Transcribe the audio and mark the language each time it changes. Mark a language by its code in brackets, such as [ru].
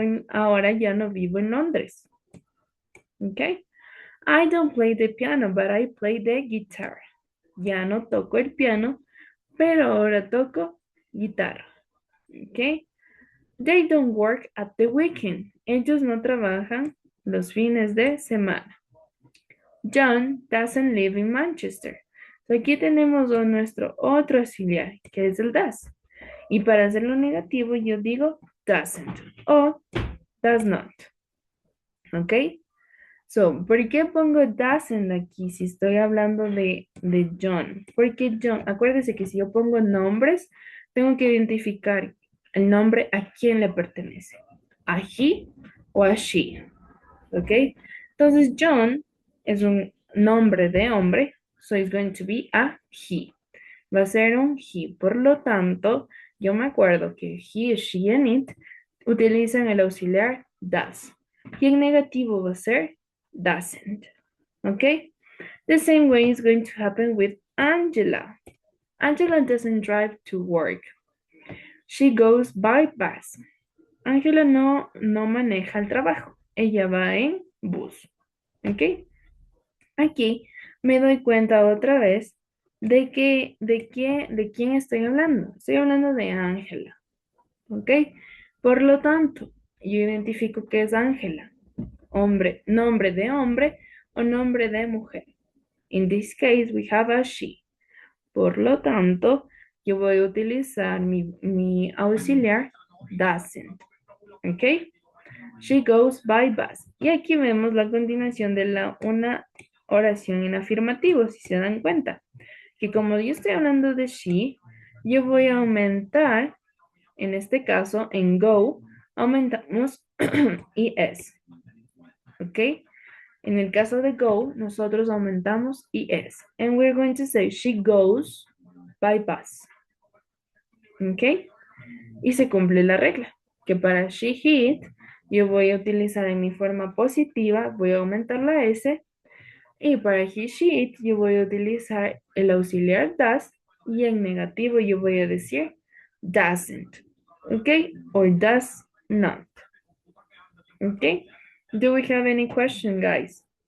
[es] Ahora ya no vivo en Londres. [en] Okay. I don't play the piano, but I play the guitar. [es] Ya no toco el piano, pero ahora toco guitarra. [en] Okay. They don't work at the weekend. [es] Ellos no trabajan los fines de semana. [en] John doesn't live in Manchester. [es] So aquí tenemos nuestro otro auxiliar, que es el does. Y para hacerlo negativo, yo digo doesn't o does not. ¿Ok? So, ¿por qué pongo doesn't aquí si estoy hablando de John? Porque John, acuérdese que si yo pongo nombres, tengo que identificar el nombre a quién le pertenece. A he o a she. ¿Ok? Entonces, John es un nombre de hombre, [en] so it's going to be a he. [es] Va a ser un he. Por lo tanto, yo me acuerdo que he, she, and it utilizan el auxiliar does. Y en negativo va a ser doesn't. Okay? [en] The same way is going to happen with Angela. Angela doesn't drive to work. She goes by bus. [es] Angela no maneja el trabajo. Ella va en bus. ¿Ok? Aquí me doy cuenta otra vez de quién estoy hablando. Estoy hablando de Ángela. ¿Ok? Por lo tanto, yo identifico que es Ángela. Hombre, nombre de hombre o nombre de mujer. [en] In this case, we have a she. [es] Por lo tanto, yo voy a utilizar mi auxiliar doesn't. ¿Ok? [en] She goes by bus. [es] Y aquí vemos la continuación de una oración en afirmativo, si se dan cuenta. Que como yo estoy hablando de she, yo voy a aumentar, en este caso, en go, aumentamos es. ¿Ok? En el caso de go, nosotros aumentamos es. [en] And we're going to say she goes by bus. [es] ¿Ok? Y se cumple la regla, que para she, he, it, yo voy a utilizar en mi forma positiva, voy a aumentar la S, y para he, she, it, yo voy a utilizar el auxiliar does, y en negativo yo voy a decir doesn't, ¿ok? [en] Or does not, ¿ok? Do we have any question, guys?